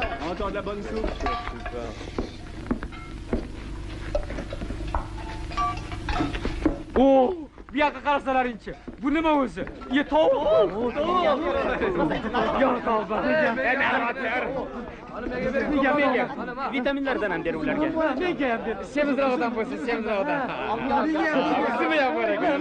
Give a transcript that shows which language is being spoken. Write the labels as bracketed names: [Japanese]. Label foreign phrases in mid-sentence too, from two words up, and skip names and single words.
[French] J'entends de la bonne soupe, chef, ce soir. [Uzbek] Oo, bu yoqqa qarasalaringchi. Bu nima o'zi? Ye tovuq. Yo'q, tavba. Menga. Vitaminlardan ham ber ularga. Menga ham ber. Semizroqdan bo'lsin, semizroqdan. O'zim ham bor ekan.